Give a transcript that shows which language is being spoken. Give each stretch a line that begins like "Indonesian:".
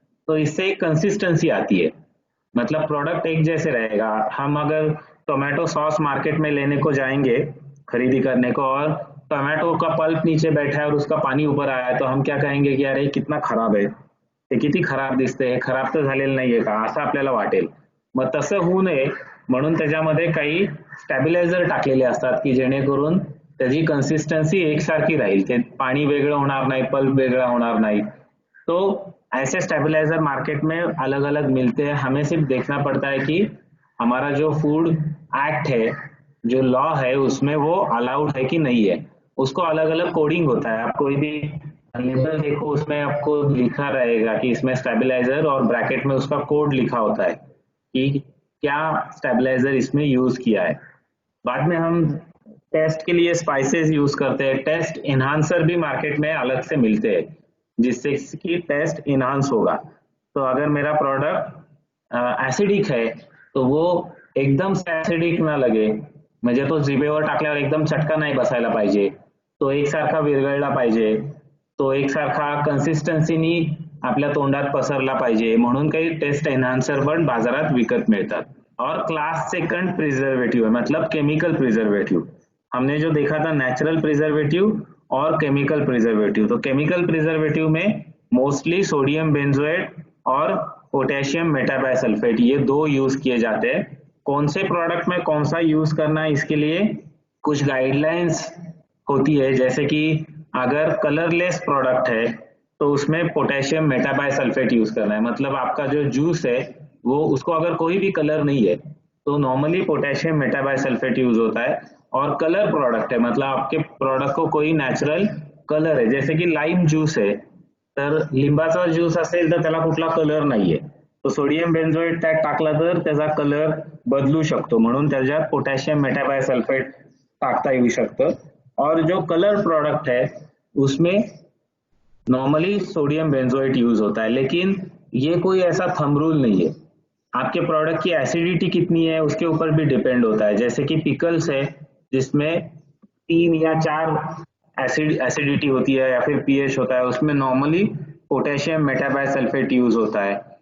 Hindi: तो इससे एक कंसिस्टेंसी आती है, मतलब प्रोडक्ट एक जैसे रहेगा। हम अगर टोमेटो सॉस मार्केट में लेने को जाएंगे खरीदी करने को, और टोमॅटो का पल्प नीचे बैठा है और उसका पाणी ऊपर आया है, तो हम क्या कहेंगे कि अरे कितना खराब आहे,
Marathi: ते किती खराब दिसते, खराब तर झालेलं नाहीये का, असं आपल्याला वाटेल। मग तसं होऊ नये म्हणून त्याच्यामध्ये काही स्टॅबिलायझर टाकलेले असतात, की जेणेकरून त्याची कन्सिस्टन्सी एकसारखी राहील, ते पाणी वेगळं होणार नाही, पल्प वेगळा होणार नाही।
Hindi: तो ऐसे स्टेबलाइजर मार्केट में अलग अलग मिलते हैं। हमें सिर्फ देखना पड़ता है कि हमारा जो फूड एक्ट है, जो लॉ है, उसमें वो अलाउड है कि नहीं है। उसको अलग अलग कोडिंग होता है। आप कोई भी लेबल देखो, उसमें आपको लिखा रहेगा कि इसमें स्टेबलाइजर, और ब्रैकेट में उसका कोड लिखा होता है कि क्या स्टेबलाइजर इसमें यूज किया है। बाद में हम टेस्ट के लिए स्पाइसेस यूज करते हैं। टेस्ट इन्हांसर भी मार्केट में अलग से मिलते हैं, जिससे कि टेस्ट इन्हांस होगा। तो अगर मेरा प्रोडक्ट ऍसिडिक है, तो वो एकदम से ऍसिडिक ना लगे,
Marathi: म्हणजे तो जिभेवर टाकल्यावर एकदम चटका नाही बसायला पाहिजे, तो एकसारखा विरघळला पाहिजे, तो एकसारखा कन्सिस्टन्सीनी आपल्या तोंडात पसरला पाहिजे म्हणून काही टेस्ट एनहान्सर पण बाजारात विकत मिळतात.
Hindi: और क्लास सेकंड प्रिजर्वेटिव है, मतलब केमिकल प्रिजर्वेटिव. हमने जो देखा था नेचुरल प्रिजर्वेटिव और केमिकल प्रिजर्वेटिव. तो केमिकल प्रिजर्वेटिव में मोस्टली सोडियम बेंजोएट और पोटेशियम मेटाबाइसल्फेट ये दो यूज किए जाते हैं. कौन से प्रोडक्ट में कौन सा यूज करना है इसके लिए कुछ गाइडलाइंस होती है. जैसे कि अगर कलरलेस प्रोडक्ट है तो उसमें पोटेशियम मेटाबाइसल्फेट यूज करना है. मतलब आपका जो जूस है वो उसको अगर कोई भी कलर नहीं है तो नॉर्मली पोटेशियम मेटाबाइसल्फेट यूज होता है. और कलर प्रोडक्ट है मतलब आपके प्रोडक्ट को कोई नॅचरल कलर
Marathi: आहे, जैसे की लाईम ज्यूस आहे तर लिंबाचा ज्यूस असेल तर त्याला कुठला कलर नाहीये, तो सोडियम बेंझोएट त्यात टाकला तर त्याचा कलर बदलू शकतो म्हणून त्याच्यात पोटॅशियम मेटाबायसल्फेट टाकता येऊ शकतं.
Hindi: और जो कलर प्रोडक्ट है उसमें नॉर्मली सोडियम बेंजोएट यूज होता है. लेकिन ये कोई ऐसा थंब रूल नहीं है. आपके प्रोडक्ट की एसिडिटी कितनी है उसके ऊपर भी डिपेंड होता है. जैसे कि पिकल्स है जिसमें 3 या 4 एसिडिटी होती है या फिर पीएच होता है, उसमें नॉर्मली पोटेशियम मेटाबाइसल्फेट यूज होता है.